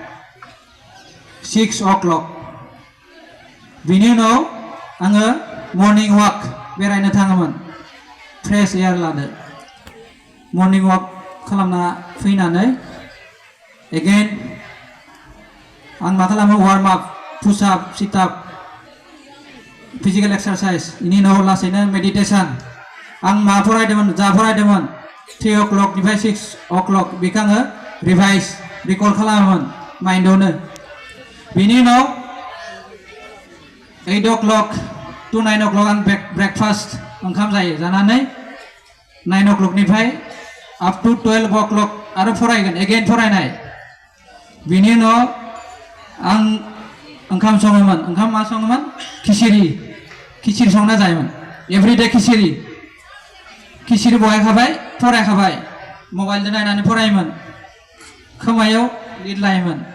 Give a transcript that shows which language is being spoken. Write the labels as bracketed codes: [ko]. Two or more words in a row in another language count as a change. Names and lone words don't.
[brx] 6 o'clock बिनि उनाव आङो [en] morning walk [brx] बेरायनो थाङोमोन [en] fresh air [brx] लानो [en] morning walk [brx] खालामना फैनानै एगेन आं मा खालामो [en] warm up push up sit up physical exercise [brx] इनि उनाव लासैनो मेडिटेशन आं मा फरायदोंमोन जा फरायदोंमोन 3 o'clock निफ्राय 6 o'clock बेखौ आङो [en] revise recall [brx] खालामोमोन माइन्डआवनो बिनि उनाव [en] 8 o'clock to 9 o'clock [brx] आं ब्रेकफास्ट ओंखाम जायो जानानै 9 o'clock निफ्राय [en] up to 12 o'clock [brx] आरो फरायगोन एगेन फरायनाय बिनि उनाव आं ओंखाम सङोमोन ओंखाम मा सङोमोन खिचिरि संना जायोमोन एभरिडे खिचिरि बहायखाबाय फरायखाबाय मबाइलजों नायनानै फरायोमोन खोमायाव लिरलायोमोन